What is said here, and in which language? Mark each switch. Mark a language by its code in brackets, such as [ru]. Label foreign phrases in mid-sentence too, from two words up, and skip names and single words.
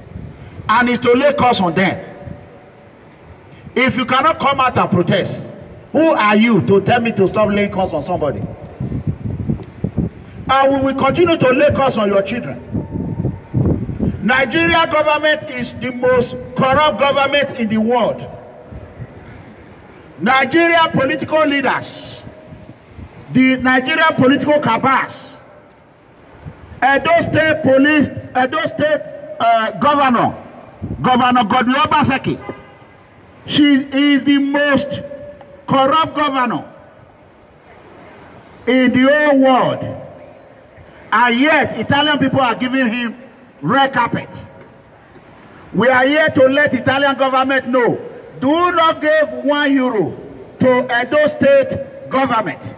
[en] And is to lay curse on them. If you cannot come out and protest, Who are you to tell me to stop laying curse on somebody? And we will continue to lay curse on your children. Nigeria government is the most corrupt government in the world. Nigeria political leaders, the Nigerian political cabals, Edo State Police, Edo State Governor Godwin Obaseki, she is the most corrupt governor in the whole world. And yet, Italian people are giving him red carpet. We are here to let Italian government know, do not give €1 to Edo State government.